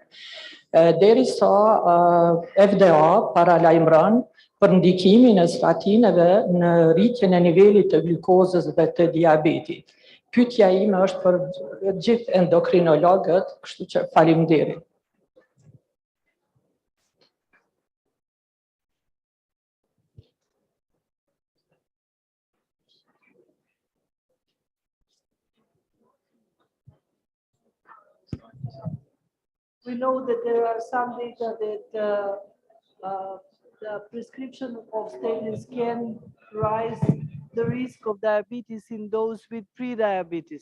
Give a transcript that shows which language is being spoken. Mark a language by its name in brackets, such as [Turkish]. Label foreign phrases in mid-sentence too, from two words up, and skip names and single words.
[Albanian] Derisa FDA paralajmëron për ndikimin e statineve në rritjen e nivelit të glukozës dhe të diabetit. Pyetja ime është për gjithë endokrinologët, kështu që faleminderit. [English] We know that there are some data that the prescription of statins can rise the risk of diabetes in those with pre-diabetes.